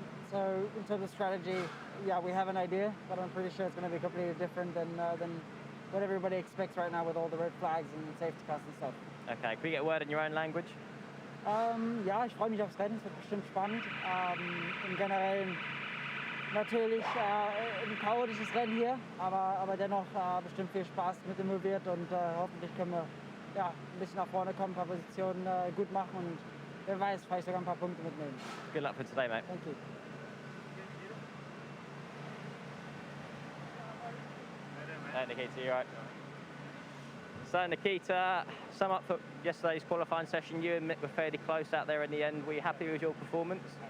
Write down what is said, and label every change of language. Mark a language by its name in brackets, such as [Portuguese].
[English] So, in terms of strategy, yeah, we have an idea, but I'm pretty sure it's going to be completely different than what everybody expects right now with all the red flags and safety cars and stuff. Okay, can we get a word in your own language? [German] Ja, ich freue mich aufs Rennen, es wird bestimmt spannend. Im Generellen natürlich ein chaotisches Rennen hier, aber dennoch bestimmt viel Spaß mit involviert und hoffentlich können wir ein bisschen nach vorne kommen, ein paar Positionen gut machen und wer weiß, vielleicht sogar ein paar Punkte mitnehmen. [English] Good luck for today, mate. Thank you. Nikita, you're right. So Nikita, sum up for yesterday's qualifying session. You and Mick were fairly close out there in the end. Were you happy with your performance?